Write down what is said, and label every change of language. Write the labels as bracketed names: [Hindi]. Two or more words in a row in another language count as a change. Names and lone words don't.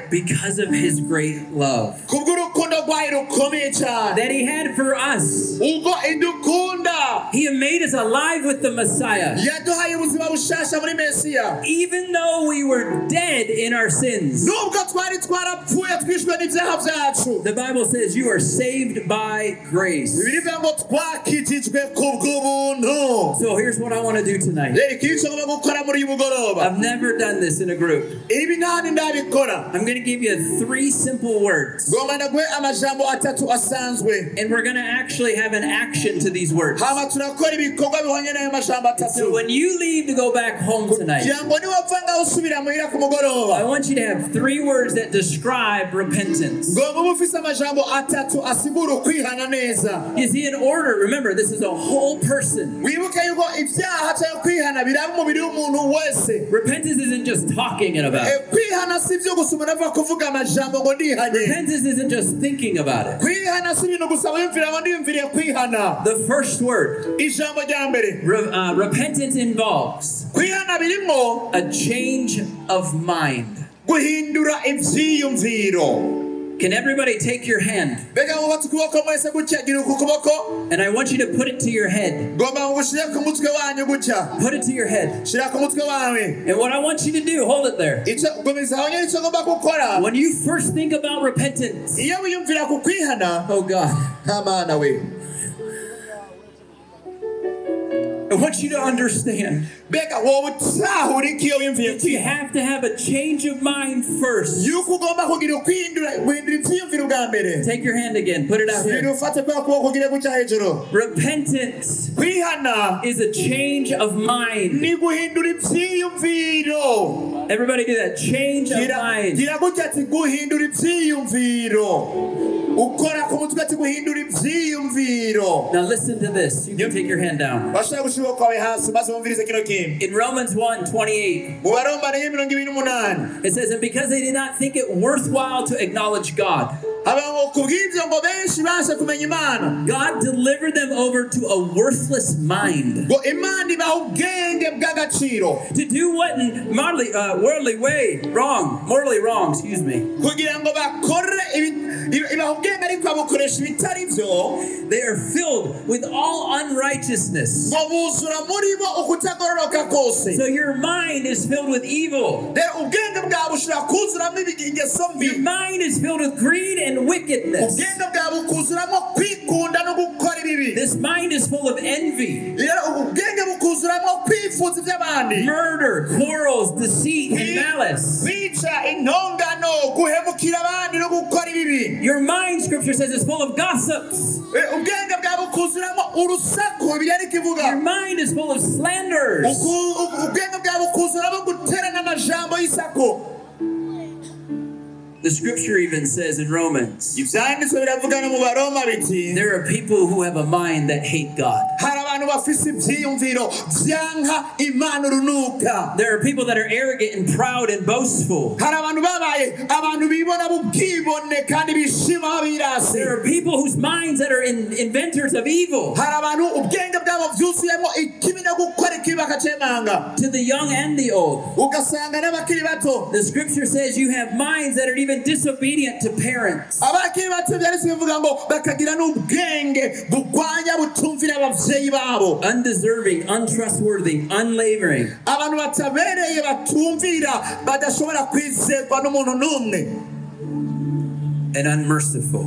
[English] because of his great love [Rundi] Kubw'urukundo rwayo rukomeye cyane. [English] that he had for us, [Rundi] Ubwo idukunda. [English] he made us alive with the Messiah. [Rundi] Yaduhaye ubuzima bushasha muri Mesiya. [English] Even though we were dead in our sins, [Rundi] Nubwo twari twarapfuye twishwe n'ivyaha vyacu. [English] the Bible says you are saved by grace. [Rundi] Bibiliya ngo twakijijwe kubw'ubuntu. [English] So here's what I want to do tonight. [Rundi] Rero ikintu ngomba gukora muri uyu mugoroba. [English] I've never done this in a group. [Rundi] Ibi ntani ndabikora. [English] I'm going to give you 3 simple words. [Rundi] Ngomba ndaguhe amajambo 3 asanzwe. [English] And we're going to actually have an action to these words. [Rundi] Hama turakora ibikorwa bihwanye n'ayo majambo 3. [English] So when you leave to go back home tonight, [Rundi] Jambo niwapfa ngaho usubira muhira ku mugoroba. [English] I want you to have 3 words that describe repentance. [Rundi] Ngomba uba ufise amajambo 3 asigura ukwihana neza. [English] You see, in order, remember, this is a whole person. [Rundi] Wibuke yuko ivyaha cyangwa kwihana biraba umubiri w'umuntu wese. [English] Repentance isn't just talking about it. [Rundi] Kwihana si byo gusa umuntu ava kuvuga amajambo ngo ndihanye. [English] Repentance isn't just thinking about it. [Rundi] Kwihana si ibintu gusa wiyumvira ngo ndiyumviriye kwihana. [English] The first word, [Rundi] Ijambo rya mbere. [English] repentance involves [Rundi] Kwihana birimo [English] a change of mind. [Rundi] guhindura ivyiyumviro. [English] Can everybody take your hand? [Rundi] Mbega ngo ukuboko mwese gutya gira uku kuboko. [English] And I want you to put it to your head. [Rundi] Ngomba ngo ushire ku mutwe wanyu gutya. [English] Put it to your head. [Rundi] Shira ku mutwe wawe. [English] And what I want you to do, hold it there. [Rundi] Ico gumiza aho nyene ico ngomba gukora. [English] When you first think about repentance, [Rundi] Iyo wiyumvira ku kwihana. [English] oh God, [Rundi] Nta mana we. [English] I want you to understand [Rundi] Beka wowe utahura iki iyo wiyumviye [English] that you have to have a change of mind first. [Rundi] yuko ugomba kugira guhindura ivyiyumviro bwa mbere. [English] Take your hand again. Put it out here. [Rundi] Ufate kwa kuboko ugire gutya hejuru. [English] Repentance [Rundi] Kwihana [English] is a change of mind. [Rundi] ni guhindura ivyiyumviro. [English] Everybody do that. Change of mind. [Rundi] Gira gutya ati guhindura ivyiyumviro. Ukora ku mutwe ati guhindura ivyiyumviro. [English] Now listen to this. You can take your hand down. [Rundi] Bashaka gushira kwawe hasi maze wumvirize kino kintu. [English] In Romans 1:28, [Rundi] Mu Baroma 1:28 [English] it says, and because they did not think it worthwhile to acknowledge God, [Rundi] abantu kubw'ivyo ngo benshi basha kumenya Imana. [English] God delivered them over to a worthless mind [Rundi] Ngo Imana ibaha ubwenge bw'agaciro. [English] to do what in morally wrong, excuse me. [Rundi] Kugira ngo bakore ibaha ubwenge ariko babukoresha ibitari vyo. [English] They are filled with all unrighteousness. [Rundi] Ngo buzura muri bo ukutagororoka kose. [English] So your mind is filled with evil. [Rundi] Rero ubwenge bwawe bushobora kuzuramwo ingeso mbi. [English] Your mind is filled with greed and wickedness. [Rundi] Ubwenge bwawe bukuzuramo kwikunda no gukora ibibi. [English] This mind is full of envy, [Rundi] Rero ubwenge bukuzuramo kwifuza iby'abandi. [English] murder, quarrels, deceit, and malice. [Rundi] Kwica intongano, guhemukira abandi no gukora ibibi. [English] Your mind, scripture says, is full of gossips. [Rundi] Ubwenge bwawe bukuzuramo urusaku biri kivuga. [English] Your mind is full of slanders. [Rundi] Ubwenge bwawe bukuzuramo guterana amajambo y'isako. [English] The scripture even says in Romans, [Rundi] Ivyanditswe biravuga no mu Baroma biti. [English] there are people who have a mind that hate God. [Rundi] Hari abantu bafise ivyiyumviro vyanka Imana urunuka. [English] There are people that are arrogant and proud and boastful. [Rundi] Hari abantu babaye abantu bibona bubwibone kandi bishima babirase. [English] There are people whose minds that are inventors of evil. [Rundi] Hari abantu ubwenge bwabo vyuzuyemo ikibi no gukora ikibi bakacemanga. [English] To the young and the old. [Rundi] Ugasanga n'abakiri bato. [English] The scripture says you have minds that are even disobedient to parents. [Rundi] Abakiri bato byanditswe bivuga ngo bakagira n'ubwenge bugwanya butumvira abavyeyi babo. [English] Undeserving, untrustworthy, unlavering. [Rundi] Abantu batabereye batumvira badashobora kwizerwa n'umuntu n'umwe. [English] And unmerciful.